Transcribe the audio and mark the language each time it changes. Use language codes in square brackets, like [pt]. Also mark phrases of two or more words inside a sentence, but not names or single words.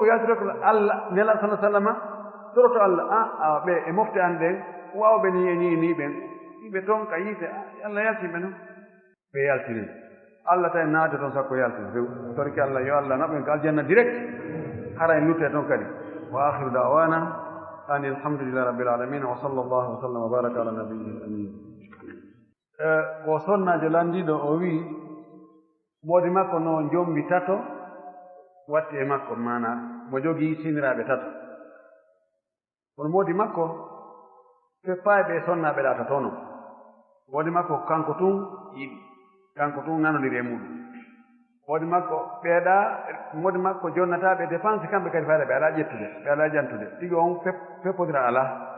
[ff] yaltiroto Allah nelaɗo sallah sallama toroto Allah ɓe e mofte an ɗen wawɓe ni ɓen ɓe toon ka yiite Allah yaltiɓe noon ɓe yaltini Allah tawi naade toon sakko yaltini few torki Allah yo Allah naɓen ko aljanna direct hara en lutte toon kadi [ar] وآخر دعوانا أن الحمد لله رب العالمين وصلى الله وسلم وبارك على النبي الأمين [ff] ko sonnajo landiɗo o wi moodi makko no jombi tato watti e makko mana mo jogii siniraaɓe tato kono moodi makko feppaaɓe e sonnaaɓe ɗa tatono moodi makko kanko tun yiɗi kanko tun nanodiri e muɗum moodi makko ɓeeɗa moodi makko jonnataaɓe dépense kamɓe kadi fayda ɓe alaa ƴettude ɓe alaa jantude ɗigi on feppodira alaa